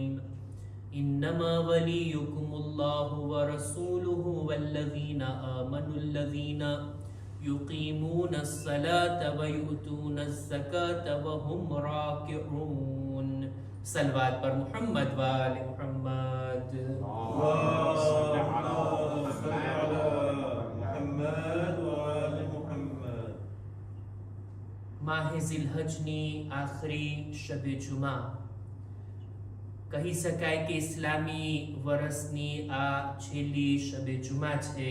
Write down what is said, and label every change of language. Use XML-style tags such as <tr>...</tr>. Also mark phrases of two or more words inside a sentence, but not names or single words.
<ar>إنما وليكم الله ورسوله والذين آمنوا الذين يقيمون الصلاة ويؤتون الزكاة وهم راكعون. صلوات پر محمد وآل محمد.</ar> <gu>માહ ઝિલહજની આખરી શબે જુમા કહી શકાય કે ઇસ્લામી વર્ષની આ છેલ્લી શબે જુમા છે.</gu>